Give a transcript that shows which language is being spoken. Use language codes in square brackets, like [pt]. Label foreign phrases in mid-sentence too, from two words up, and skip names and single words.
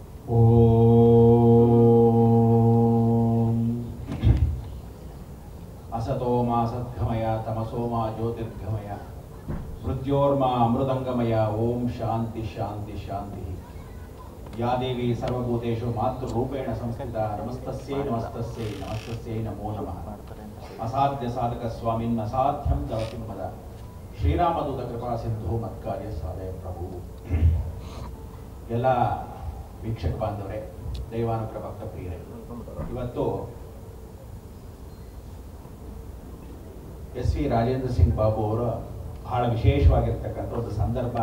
[sa] ಓಂ असतो मा सद्गमय तमसो मा ज्योतिर्गमय मृत्योर्मा अमृतंगमय ओम शांति शांति शांति या देवी सर्वभूतेषु मातृरूपेण संस्थिता नमस्तस्यै नमस्तस्यै नमस्तस्यै नमो नमः असाध्य साधक स्वामिन् असाध्यं दवति मद ಶ್ರೀರಾಮದೂತ ಕೃಪಾ ಸಿಂಧು ಮತ್ಕಾರ್ಯ ಸಾಧಯ ಪ್ರಭು. [kn] ಎಲ್ಲ ವೀಕ್ಷಕ ಬಾಂಧವರೇ, ದೈವಾನುಗ್ರಹ ಭಕ್ತ ಪ್ರಿಯರೇ, ಇವತ್ತು ಎಸ್ ವಿ ರಾಜೇಂದ್ರ ಸಿಂಗ್ ಬಾಬು ಅವರು ಬಹಳ ವಿಶೇಷವಾಗಿರ್ತಕ್ಕಂಥ ಒಂದು ಸಂದರ್ಭ.